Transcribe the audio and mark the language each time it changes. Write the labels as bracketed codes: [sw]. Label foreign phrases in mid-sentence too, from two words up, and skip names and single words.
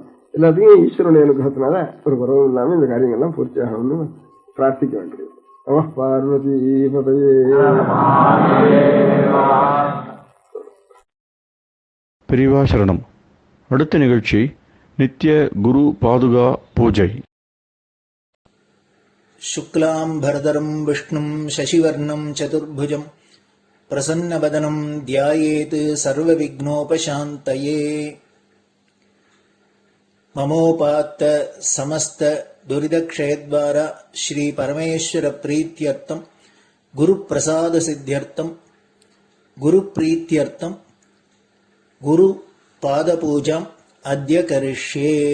[ta] எல்லாத்தையும் ஈஸ்வரனுடைய அனுகிரகத்தினால ஒரு குறவும் இல்லாமல் இந்த காரியங்கள்லாம் பூர்த்தி ஆகணும்னு பிரார்த்திக்க வேண்டியது. [sa] नम पार्वतीपतये. [ta] பெரியவா சரணம். அடுத்த நிகழ்ச்சி நித்திய குரு பாதுகா பூஜை. [sa] शुक्लाम्भरधरं विष्णुं शशिवर्णं चतुर्भुजं प्रसन्नवदनं ध्यायेत् सर्वविघ्नोपशान्तये. ममोपात्त समस्त दुरितक्षयद्वारा श्री परमेश्वर प्रीत्यर्थं गुरुप्रसाद सिद्ध्यर्थं गुरुप्रीत्यर्थं गुरुपादपूजाम् अद्य करिष्ये.